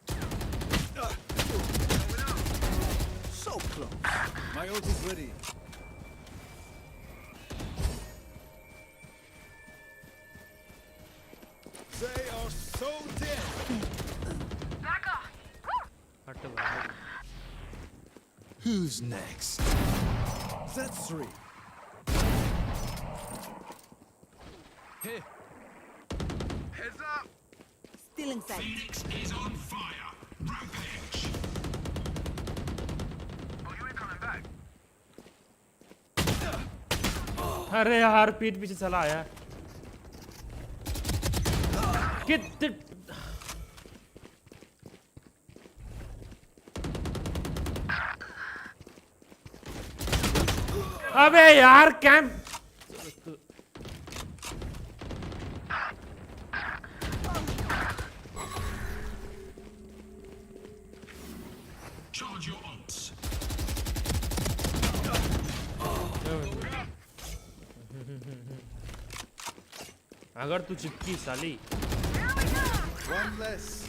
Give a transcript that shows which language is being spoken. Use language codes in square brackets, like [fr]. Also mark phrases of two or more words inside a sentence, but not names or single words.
[en] So close. My ult is ready. They are so dead! Back off. [hi] हट भाई। [en] Who's next? That's 3. Here! Heads up. Stealing sight. Phoenix is on fire. Rampage. Oh, you ain't coming back. [hi] अरे यार पीठ पीछे साला आया। कितने अबे यार कैंप [en] Charge your ults. [hi] अगर तू चिपकी साली। [en] One less.